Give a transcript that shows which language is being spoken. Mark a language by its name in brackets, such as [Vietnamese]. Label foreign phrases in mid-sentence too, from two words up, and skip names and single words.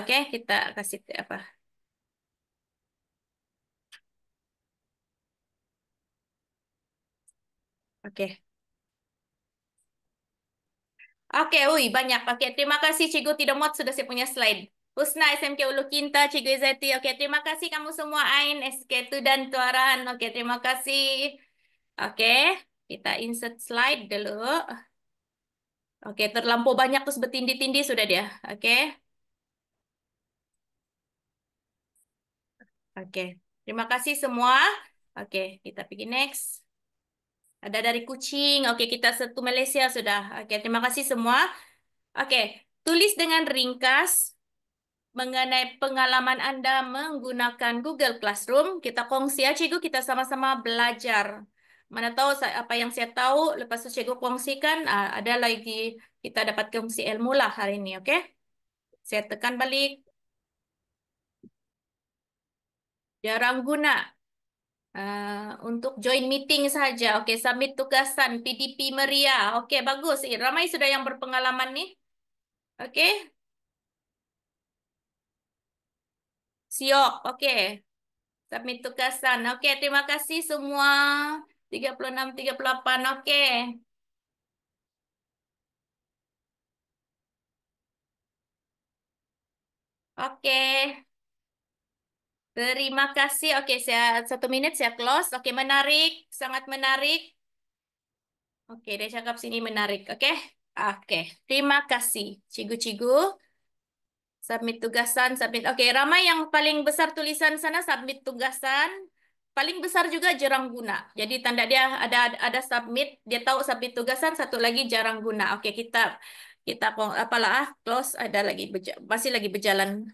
[Malay] Oke, kita kasih apa? Oke. Oke, banyak. Oke, terima kasih Cikgu Tidomot sudah saya punya slide. Husna SMK Ulu Kinta, Cikgu Izzati. Oke, terima kasih kamu semua Ain, SK Tu dan Tuaran. Oke, terima kasih. Oke. Kita [English] insert slide [Malay] dulu. Oke, terlampau banyak terus bertindih-tindih sudah dia. Oke. Oke. Terima kasih semua. Oke, kita pergi next. Ada dari kucing. Oke, kita satu Malaysia sudah. Oke, terima kasih semua. Oke, tulis dengan ringkas mengenai pengalaman Anda menggunakan Google Classroom. Kita kongsi ya, cikgu, kita sama-sama belajar. Mana tahu apa yang saya tahu, lepas itu cikgu kongsikan, ada lagi kita dapat kongsi ilmu lah hari ini, oke? Saya tekan balik. Jarang guna. Untuk [English] join meeting [Malay] saja. Oke, submit tugasan, PDP Meriah. Oke, bagus. Ramai sudah yang berpengalaman nih. Oke, siok. Oke. Submit tugasan. Oke, terima kasih semua. 36, 38. Oke. Oke. Terima kasih. Oke, saya 1 menit saya close. Oke, menarik. Sangat menarik. Oke, dia cakap sini menarik. Oke. Oke. Terima kasih. Cigu-cigu. Submit tugasan, submit. Oke, ramai yang paling besar tulisan sana submit tugasan. Paling besar juga jarang guna. Jadi tanda dia ada submit, dia tahu submit tugasan, satu lagi jarang guna. Oke, kita apalah close, ada lagi masih lagi berjalan.